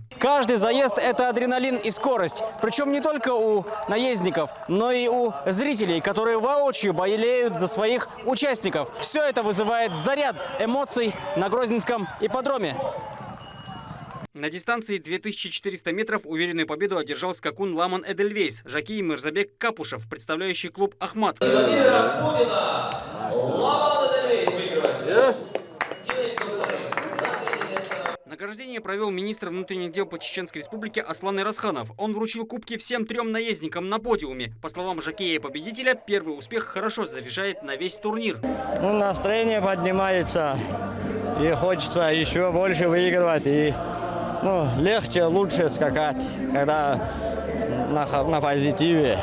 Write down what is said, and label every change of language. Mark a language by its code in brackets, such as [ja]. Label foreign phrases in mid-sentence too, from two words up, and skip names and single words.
[ru] Каждый заезд – это адреналин и скорость. Причем не только у наездников, но и у зрителей, которые воочию болеют за своих участников. Все это вызывает заряд эмоций на Грозненском ипподроме. На дистанции 2400 метров уверенную победу одержал скакун Ламан Эдельвейс, жокей Мирзабек Капушев, представляющий клуб «Ахмат». Владимира Путина! Ламан Эдельвейс выигрывает. Награждение провел министр внутренних дел по Чеченской Республике Аслан Ирасханов. Он вручил кубки всем 3 наездникам на подиуме. По словам жокея-победителя, первый успех хорошо заряжает на весь турнир. Настроение поднимается, и хочется еще больше выигрывать, и легче, лучше скакать, когда на позитиве.